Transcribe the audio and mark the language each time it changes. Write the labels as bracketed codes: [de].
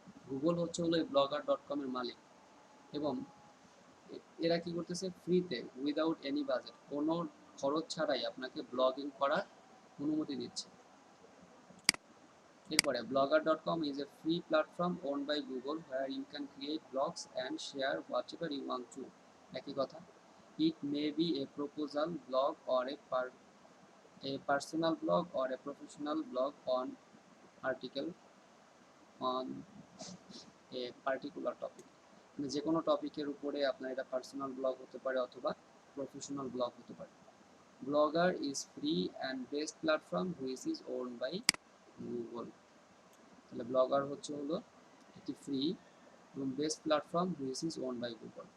[bn] Google হচ্ছে হলো এই blogger.com এর মালিক, এবং এরা কি করতেছে, ফ্রিতে উইদাউট এনি বাজেট, কোনো খরচ ছাড়াই আপনাকে ব্লগিং করার অনুমতি দিচ্ছে। এরপরে [en] blogger.com is a free platform owned by Google where you can create blogs and share whatever you want to. [bn] একই কথা, [en] it may be a proposal blog or a personal blog or a professional blog on article on a particular topic. [bn] মানে যে কোনো টপিকের উপরে আপনার এটা personal blog হতে পারে অথবা প্রফেশনাল ব্লগ হতে পারে। [en] Blogger is free and best platform which is owned by Google. [bn] তাহলে ব্লগার হলো একটি ফ্রি এবং best platform [en] Which is owned by Google.